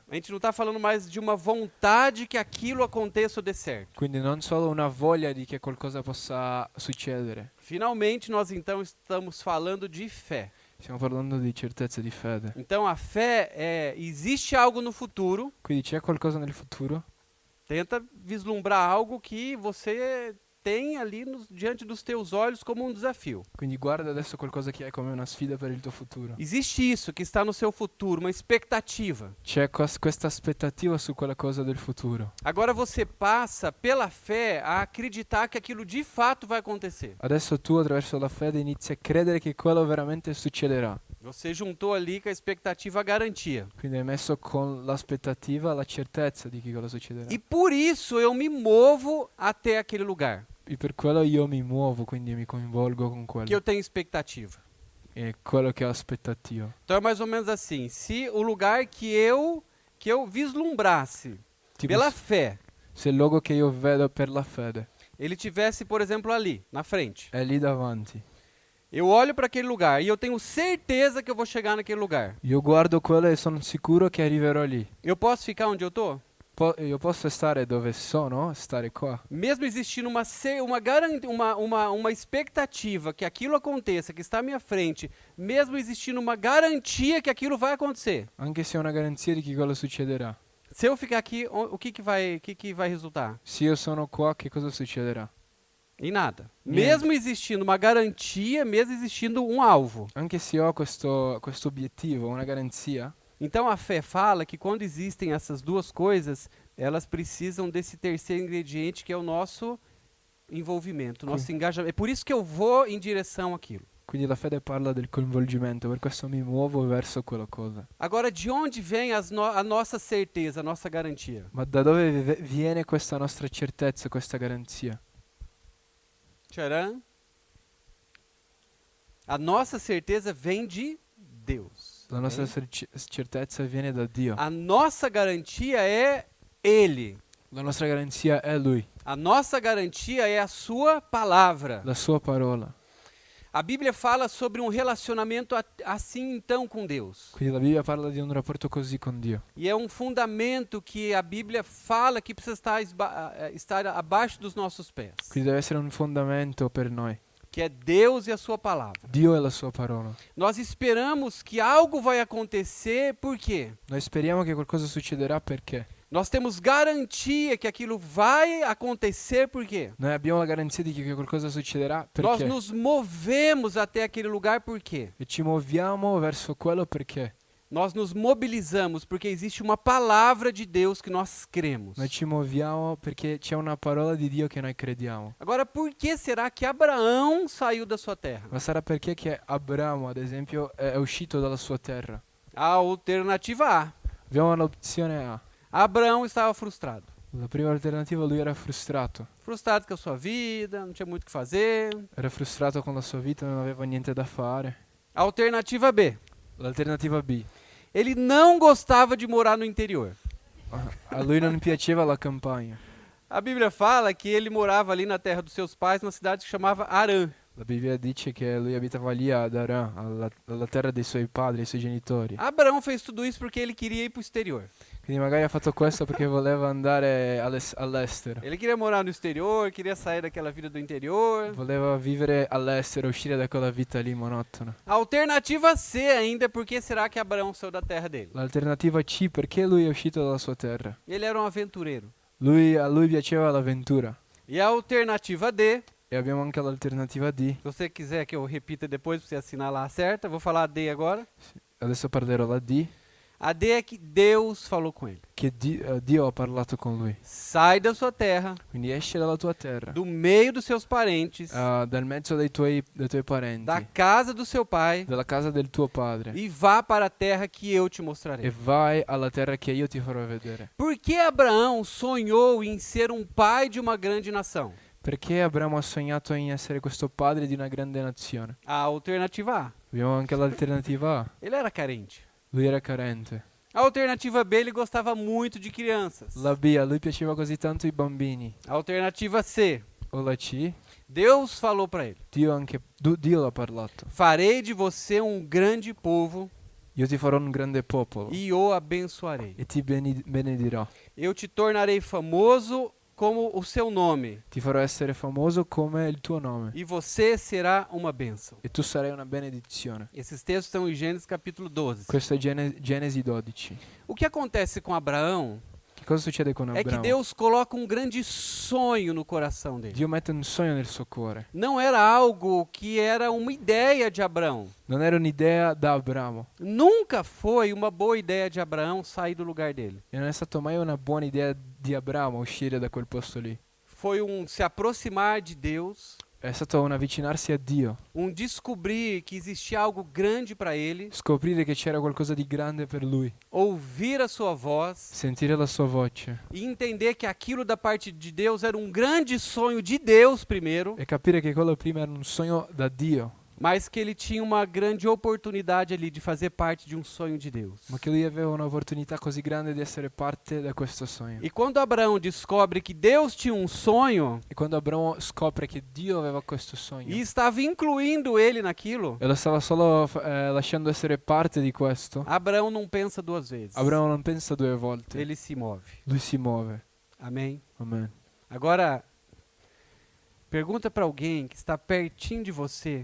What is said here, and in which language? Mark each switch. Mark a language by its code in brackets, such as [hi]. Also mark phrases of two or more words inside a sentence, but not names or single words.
[pt] A gente não está falando mais de uma vontade que aquilo aconteça ou dê certo. [it] Quindi non solo una voglia di che qualcosa possa succedere. [pt] Finalmente nós então estamos falando de fé. [it] Stiamo parlando di certezza, di fede. [pt] Então a fé existe algo no futuro, [it] Quindi c'è qualcosa nel futuro? [pt] tenta vislumbrar algo que você tem ali diante dos teus olhos como um desafio. [it] Quindi guarda adesso qualcosa che hai come una sfida per il tuo futuro. [pt] Existe isso que está no seu futuro, uma expectativa. [it] C'è questa aspettativa su quella cosa del futuro. [pt] Agora você passa pela fé a acreditar que aquilo de fato vai acontecer. [it] Adesso tu attraverso la fede inizi a credere che quello veramente succederà. [pt] Você juntou ali com a expectativa a garantia. [it] Quindi hai messo con l'aspettativa la certezza di che cosa succederà. [pt] E por isso eu me movo até aquele lugar [it] E per quello io mi muovo, quindi mi coinvolgo con [pt] que [it] quello. [pt] eu tenho expectativa. [it] È quello che ho aspettativa. [pt] Então é mais ou menos assim, se o lugar que eu vislumbrasse [it] Tipo, [pt] pela fé, [it] se il luogo che io vedo per la fede [pt] ele tivesse, por exemplo, ali, na frente. [it] è lì davanti, [pt] Eu olho para aquele lugar e eu tenho certeza que eu vou chegar naquele lugar. [it] io guardo quello e sono sicuro che arriverò lì. [pt] Eu posso ficar onde eu tô? [it] Io posso stare dove sono, stare qua. [pt] Mesmo existindo uma expectativa que aquilo aconteça, que está à minha frente, mesmo existindo uma garantia que aquilo vai acontecer. [it] Anche se ho una garanzia di che quello succederà. [pt] Se eu ficar aqui, o que vai resultar? [it] Se io sono qua, che cosa succederà? [pt] Em nada. [it] Niente. [pt] Mesmo existindo uma garantia, mesmo existindo um alvo. [it] Anche se ho questo obiettivo, una garanzia, [pt] Então a fé fala que quando existem essas duas coisas, elas precisam desse terceiro ingrediente que é o nosso envolvimento, o nosso engajamento. É por isso que eu vou em direção àquilo. [it] quindi la fede parla del coinvolgimento, per questo mi muovo verso quella cosa. [pt] Agora, de onde vem a nossa certeza, a nossa garantia? [it] Ma da dove viene questa nostra certezza, questa garanzia? [pt] Tcharam. A nossa certeza vem de Deus. [it] La nostra certezza viene da Dio. [pt] A nossa garantia é Ele. [it] La nostra garanzia è Lui, [pt] A nossa garantia é a Sua palavra. [it] la Sua parola. [pt] A Bíblia fala sobre um relacionamento assim então com Deus. [it] Quindi la Bibbia parla di un rapporto così con Dio. [pt] E é um fundamento que a Bíblia fala que precisa estar abaixo dos nossos pés. [it] Quindi deve essere un fondamento per noi. [pt] Que é Deus e a Sua palavra. [it] Dio e la Sua parola. [pt] Nós esperamos que algo vai acontecer, por quê? [it] Noi speriamo che qualcosa succederà perché? [pt] Nós temos garantia que aquilo vai acontecer, por quê? [it] Noi abbiamo la garanzia di che qualcosa succederà [pt] Nós [it] perché? [pt] nos movemos até aquele lugar, por quê? [it] E ci muoviamo verso quello perché? [pt] Nós nos mobilizamos porque existe uma palavra de Deus que nós cremos. [it] Noi ci muoviamo perché c'è una parola di Dio che noi crediamo. [pt] Agora, por que será que Abraão saiu da sua terra? [it] Ma sarà perché che Abramo, ad esempio, è uscito dalla sua terra? [pt] A alternativa A. [it] Abbiamo l'opzione A. [pt] Abraão estava frustrado. [it] La prima alternativa, lui era frustrato. [pt] Frustrado com a sua vida, não tinha muito o que fazer. [it] Era frustrato con la sua vita, non aveva niente da fare. [pt] Alternativa B. [it] L'alternativa B. [pt] Ele não gostava de morar no interior. [it] A lui non piaceva la campagna. [pt] A Bíblia fala que ele morava ali na terra dos seus pais, numa cidade que chamava Arã. [it] La Bibbia dice che lui abitava lì ad Aran, alla terra dei suoi padri, dei suoi genitori. [pt] Abraão fez tudo isso porque ele queria ir para o exterior. [it] Quindi magari ha fatto questo perché voleva andare all'estero. [pt] Ele queria morar no exterior, queria sair daquela vida do interior. [it] Voleva vivere all'estero, uscire da quella vita lì monotona. [pt] A alternativa C ainda, por que será que Abraão saiu da terra dele? [it] L'alternativa C, perché lui è uscito dalla sua terra. [pt] Ele era um aventureiro. [it] A lui piaceva l'avventura. [pt] E a alternativa D, [it] E abbiamo anche l'alternativa D. [pt] se você quiser que eu repita depois para você assinar lá certa, vou falar a D agora. [it] Adesso parlerò la D, [pt] A D é que Deus falou com ele. [it] che Dio ha parlato con lui. [pt] Sai da sua terra, [it] Quindi esci dalla tua terra, [pt] do meio dos seus parentes, [it] dal mezzo dei tuoi parenti, [pt] da casa do seu pai, [it] dalla casa del tuo padre, [pt] e vá para a terra que eu te [it] e [pt] mostrarei. [it] vai alla terra che io ti farò vedere. [pt] Por que Abraão sonhou em ser um pai de uma grande nação? [it] Perché Abramo ha sognato in essere questo padre di una grande nazione? [pt] A alternativa A, [it] Abbiamo anche l'alternativa A. [pt] ele era carente. [it] Lui era carente. [pt] A alternativa B, ele gostava muito de crianças. [it] La B, a lui piaceva così tanto i bambini. [pt] A alternativa C, [it] O la C, [pt] Deus falou para ele: [it] Dio l'ha parlato. [pt] farei de você um grande povo [it] Io ti farò un grande popolo [pt] e o abençoarei. [it] e ti benedirò. [pt] Eu te tornarei famoso como o seu nome, [it] Ti farò essere famoso come il tuo nome [pt] e você será uma bênção. [it] e tu sarai una benedizione. [pt] Esses textos estão em Gênesis capítulo 12. [it] Questo è Genesi 12. [pt] O que acontece com Abraão [it] Che cosa succede con [pt] é que [it] Abramo? [pt] Deus coloca um grande sonho no coração dele. [it] Dio mette un sogno nel suo cuore. [pt] Não era algo que era uma ideia de Abraão. [it] Non era un'idea da Abramo [pt] Nunca foi uma boa ideia de Abraão sair do lugar dele. [it] e non è stata mai una buona idea di Abramo uscire da quel posto lì. [pt] Foi se aproximar de Deus, [it] È stato un avvicinarsi a Dio, [pt] descobrir que existia algo grande para ele, [it] scoprire che c'era qualcosa di grande per lui, [pt] ouvir a sua voz [it] sentire la sua voce [pt] e entender que aquilo da parte de Deus era um grande sonho de Deus primeiro, [it] e capire che quello prima era un sogno da Dio, [pt] mas que ele tinha uma grande oportunidade ali de fazer parte de um sonho de Deus. [it] ma che lui aveva un'opportunità così grande di essere parte da questo sogno. [pt] E quando Abraão descobre que Deus tinha um sonho [it] E quando Abramo scopre che Dio aveva questo sogno [pt] e estava incluindo ele naquilo, [it] e lo stava solo lasciando essere parte di questo, [pt] Abraão não pensa duas vezes. [it] Abramo non pensa due volte, [pt] Ele se move. [it] lui si muove. [pt] Amém? [it] Amen. [pt] Agora, pergunta para alguém que está pertinho de você